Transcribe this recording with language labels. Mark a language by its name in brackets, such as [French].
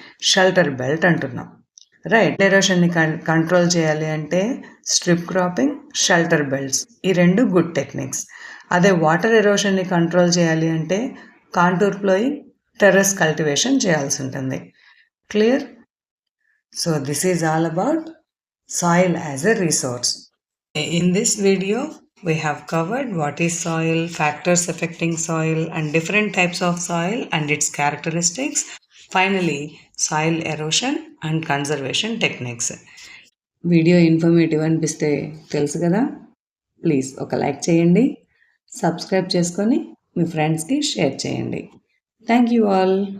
[Telugu] Shelter belt అంటున్నాం. Right. ఎరోషన్ని control చేయాలి అంటే స్ట్రిప్ క్రాపింగ్, షెల్టర్ బెల్ట్స్, ఈ 2 గుడ్ టెక్నిక్స్. అదే వాటర్ ఎరోషన్ని కంట్రోల్ చేయాలి అంటే కాంటూర్ ప్లోయింగ్, టెర్రస్ కల్టివేషన్ చేయాల్సి ఉంటుంది. Clear? [English] So this is all about soil as a resource. In this video, we have covered what is soil, factors affecting soil, and different types of soil and its characteristics. Finally, soil erosion and conservation techniques. [Telugu] Video informative అనిపిస్తే తెలుసు కదా, please ఒక like చేయండి, subscribe చేసుకొని మీ ఫ్రెండ్స్కి share చేయండి. [English] Thank you all.